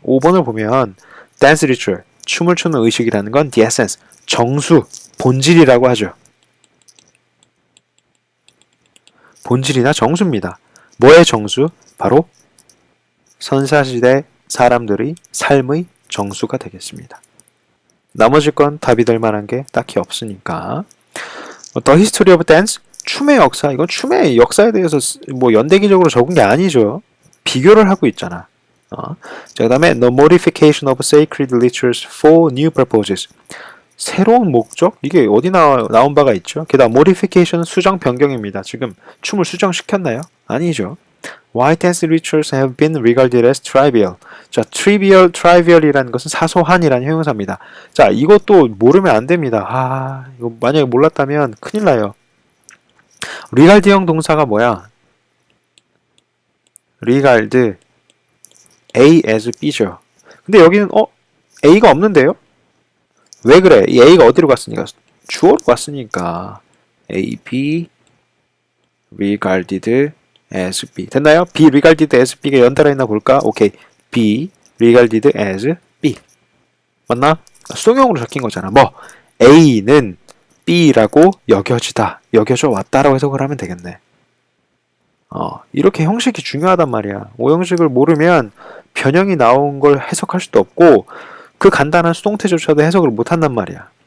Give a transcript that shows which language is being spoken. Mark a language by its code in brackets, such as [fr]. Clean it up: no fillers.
[ko] 5번을 보면 dance ritual, 춤을 추는 의식이라는 건 the essence, 정수, 본질이라고 하죠. 본질이나 정수입니다. 뭐의 정수? 바로 선사시대 사람들의 삶의 정수가 되겠습니다. 나머지 건 답이 될 만한 게 딱히 없으니까. [en] The History of Dance, [ko] 춤의 역사. 이건 춤의 역사에 대해서 연대기적으로 적은 게 아니죠. 비교를 하고 있잖아. 자, 그 다음에 [en] The Modification of Sacred Rituals for New Purposes. [ko] 새로운 목적? 이게 어디 나온 바가 있죠? 게다가 Modification은 수정 변경입니다. 지금 춤을 수정시켰나요? 아니죠. [en] Why test rituals have been regarded as trivial? [ko] 자, trivial이라는 것은 사소한이라는 형용사입니다. 자, 이것도 모르면 안 됩니다. 아, 이거 만약에 몰랐다면 큰일 나요. regard형 동사가 뭐야? [en] regard A as B [ko] 죠. 근데 여기는 A가 없는데요? 왜 그래? 이 A가 어디로 갔으니까? 주어로 갔으니까 [en] A, B regarded as B [ko] 됐나요? [en] B regarded as B가 [ko] 연달아 있나 볼까? 오케이. [en] B regarded as B [ko] 맞나? 수동형으로 적힌 거잖아. 뭐 A는 B라고 여겨지다, 여겨져 왔다라고 해석을 하면 되겠네. 이렇게 형식이 중요하단 말이야. 오형식을 모르면 변형이 나온 걸 해석할 수도 없고 그 간단한 수동태조차도 해석을 못 한단 말이야.